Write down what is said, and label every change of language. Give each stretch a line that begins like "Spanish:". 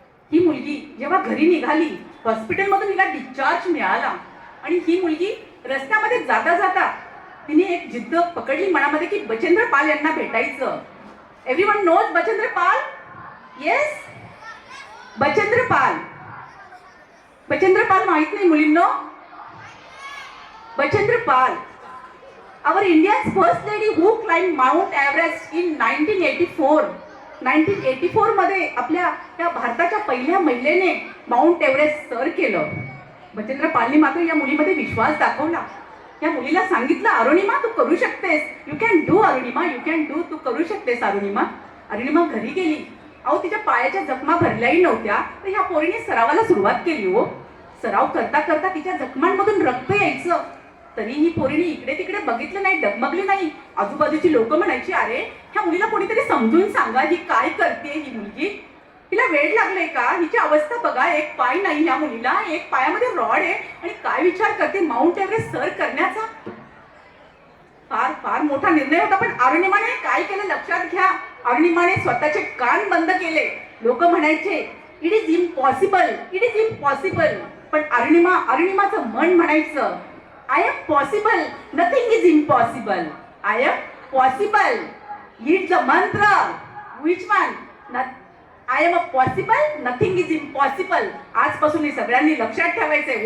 Marathi: ही मुलगी जेव्हा घरी निघाली, हॉस्पिटलमधून तिला डिस्चार्ज मिळाला, आणि ही मुलगी रस्त्यामध्ये जाता जाता तिने एक जिद्द पकडली मनामध्ये की बचेंद्र पाल यांना भेटायचं.
English: everyone knows
Marathi: बचेंद्र पाल?
English: yes,
Marathi: बचेंद्र पाल माहित नाही मुलींनो?
English: Bachendri Pal, our India's first lady who climbed Mount Everest in 1984.
Marathi: 1984 मध्ये आपल्या त्या भारताच्या पहिल्या महिलेने माउंट एव्हरेस्ट सर केलं. बचेंद्र पालनी मात्र या मुलीमध्ये विश्वास दाखवला. या मुलीला सांगितलं, अरुणिमा तू करू शकतेस,
English: you can do Arunima, you can do,
Marathi: तू करू शकतेस अरुणिमा. अरुणिमा घरी गेली. अहो तिच्या पायाच्या जखमा भरल्याही नव्हत्या, तर ह्या पोरीने सरावाला सुरुवात केली हो. सराव करता करता तिच्या जखमांमधून रक्त यायचं, तरी ही पोरीने इकडे तिकडे बघितलं नाही, डगमगली नाही. आजूबाजूची लोक म्हणायची, अरे ह्या मुलीला कोणीतरी समजून सांगा, ही काय करते ही मुलगी, हिला वेळ लागलाय का? हिची अवस्था बघा, एक पाय नाही ह्या मुलीला, एक पायामध्ये रॉड आहे, आणि काय विचार करते माउंट एव्हरेस्ट सर करण्याचा. फार फार मोठा निर्णय होता. पण अरुणिमाने काय केलं लक्षात घ्या. अरुणिमाने स्वतःचे कान बंद केले. लोक म्हणायचे
English: It is impossible, it is impossible.
Marathi: पण अरुणिमाचं मन म्हणायचं,
English: I am possible, nothing is impossible. I am possible. It's the mantra. Which one? I am a possible, nothing is impossible.
Marathi: आजपासून हे सगळ्यांनी लक्षात ठेवायचंय.